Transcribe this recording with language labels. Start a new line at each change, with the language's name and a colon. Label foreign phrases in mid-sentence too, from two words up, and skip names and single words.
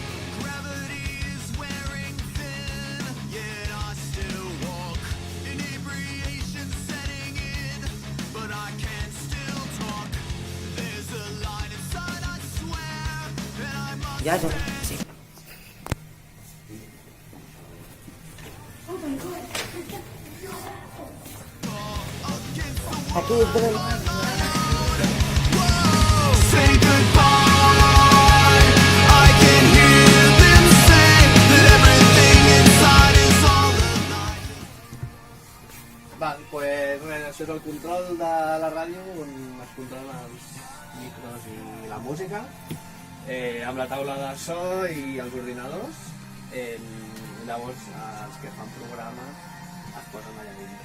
Catalan: Ja. Sí. Aquí, espera.
English: Say goodbye. I can hear them say that everything inside is all alive.
Catalan: Val, pues res, això és el control de la ràdio on es controlen els micros i la música, amb la taula de so i els ordinadors. Llavors els que fan programa es posen allà dintre.